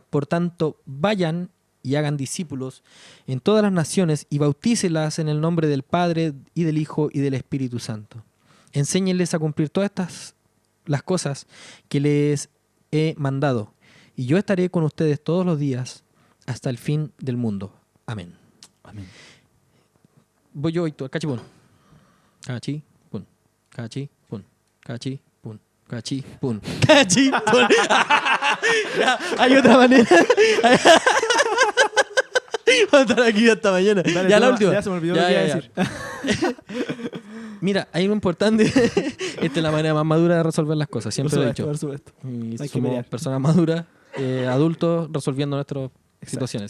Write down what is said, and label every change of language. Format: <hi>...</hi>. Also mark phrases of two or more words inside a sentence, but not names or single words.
<es>Por tanto, vayan y hagan discípulos en todas las naciones y bautícelas en el nombre del Padre y del Hijo y del Espíritu Santo, enséñenles a cumplir todas las cosas que les he mandado, y yo estaré con ustedes todos los días hasta el fin del mundo. Amén. Amén. Voy yo, Víctor. Cachi, pun. Cachi, pun. Cachi, pun. Cachi, pun. Cachi, pun. Cachi, pun. Ya, hay otra manera. Vamos a estar aquí hasta mañana. Dale, Ya tú, la última. ya se me olvidó Ya, lo que iba a ya, decir. Mira, hay algo importante. Esta es la manera más madura de resolver las cosas. Siempre lo he dicho. Por supuesto. Y Hay que somos pelear. personas maduras, adultos, resolviendo nuestras situaciones.</es>